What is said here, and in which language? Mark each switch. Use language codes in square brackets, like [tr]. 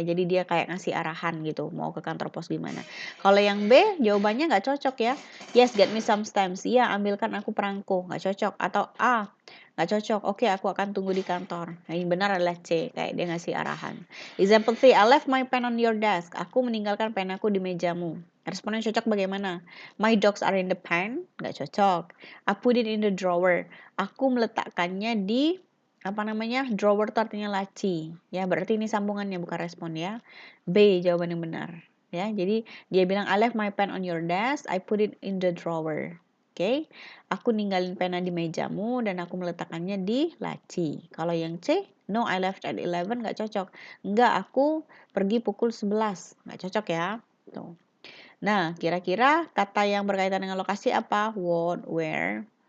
[id] Jadi dia kayak ngasih arahan gitu, mau ke kantor pos gimana. Kalau yang B, jawabannya nggak cocok ya. [en] Yes, get me some stamps. [id] Iya, ambilkan aku perangko. Nggak cocok. Atau A, nggak cocok. Oke, aku akan tunggu di kantor. Nah, yang benar adalah C, kayak dia ngasih arahan. [en] Example 3, I left my pen on your desk. [id] Aku meninggalkan penaku di mejamu. Responnya cocok bagaimana? [en] My dogs are in the pen, [id] nggak cocok. [en] I put it in the drawer. [id] Aku meletakkannya di drawer itu artinya laci. Ya, berarti ini sambungannya bukan respon ya. B jawaban yang benar. Ya, jadi dia bilang [en] I left my pen on your desk, I put it in the drawer. [id] Oke, aku ninggalin pena di mejamu dan aku meletakkannya di laci. Kalau yang C, [en] no I left at 11, [id] nggak cocok. Enggak, aku pergi pukul 11, nggak cocok ya. Tuh. Nah, kira-kira kata yang berkaitan dengan lokasi apa? What, where,